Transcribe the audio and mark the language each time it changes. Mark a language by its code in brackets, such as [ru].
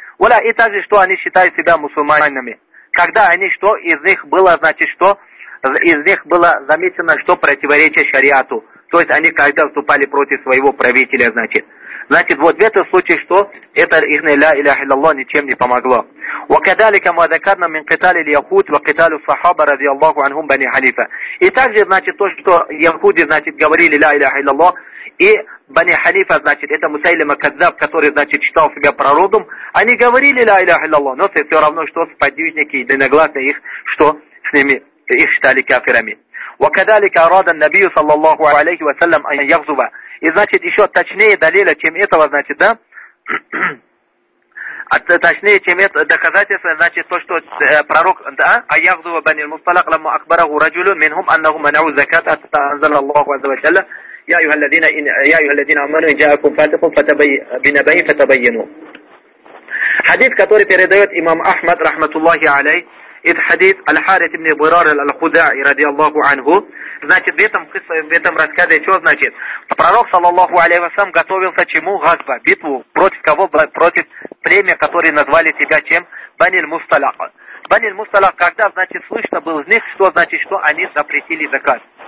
[ru] Валя, и также, что они считают себя мусульманами. Когда они, что из них было, значит, что из них было заметено, что противоречие шариату. То есть они когда вступали против своего правителя, значит. Значит, вот в этом случае, что это их ля иляха илляллах ничем не помогло. [ar] وكذلك ما ذكرنا من قتال اليهود وقتال الصحابة رضي الله عنهم بني حنيفة. [ru] И также, значит, то, что яхуди, значит, говорили ля иляха илляллах, и бани ханифа, значит, это Мусайлима Каддаб, который, значит, считал себя пророком, они говорили ля иляха илляллах, но все равно, что сподвижники единогласно их, что с ними, их считали кафирами. [ar] وكذلك أراد النبي صلى الله عليه وسلم أن يغزو. [ru] И значит еще точнее далее, чем этого, значит, да? точнее, чем это доказательство, значит, то, что пророк, да, а [ar] يغزو بني المصطلق لما أخبره رجل منهم أنه منعوا الزكاة أنزل الله عز وجل يا أيها الذين يا أيها الذين آمنوا إن جاءكم فاتق بنبئ فتبينوا. حديث, [ru] который передает [ar] إمام أحمد رحمة الله عليه. [ru] Из хадит Аль-Харит ибн Бирар Аль-Худаи ради Аллаху Ангу. Значит, в этом рассказе что значит? Пророк, саллаллаху алейхи ва саллям, готовился чему? Газба, битву. Против кого? Против племя, которое назвали себя чем? Бани Мусталак. Бани Мусталак, когда, значит, слышно было из них, что, значит, что они запретили закат.